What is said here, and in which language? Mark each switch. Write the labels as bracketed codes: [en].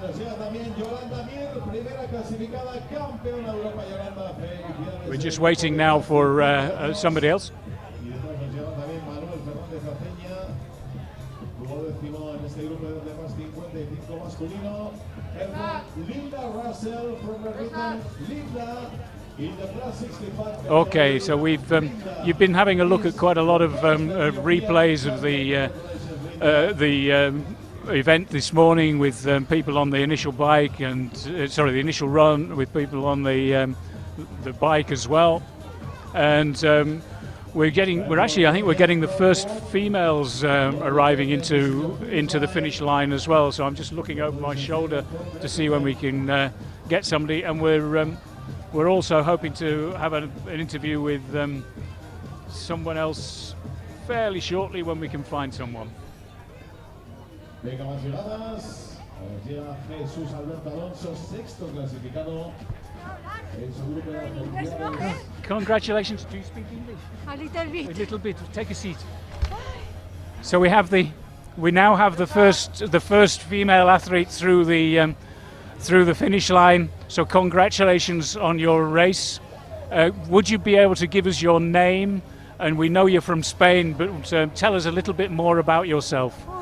[es] Nos llega también Yolanda Mir, primera clasificada, campeona de Europa. Yolanda, felicidades. [en] We're just waiting now for somebody else. [es] Y después nos llega también Manuel Fernández Aceña, duodécimo en este grupo de más 55 masculino. [en] Linda Russell from Britain. Linda in the plus 65. Okay, so you've been having a look at quite a lot of replays of the event this morning with people on the initial bike and the initial run with people on the bike as well, and I think we're getting the first females arriving into the finish line as well. So I'm just looking over my shoulder to see when we can get somebody, and we're also hoping to have an interview with someone else fairly shortly when we can find someone. [es] Venga, más llegadas. Llega Jesús Alberto Alonso, sexto clasificado en su grupo de la [en] Congratulations. Do you speak English? A little bit. A little bit. Take a seat. So we now have the first female athlete through the finish line. So congratulations on your race. Would you be able to give us your name? And we know you're from Spain, but tell us a little bit more about yourself.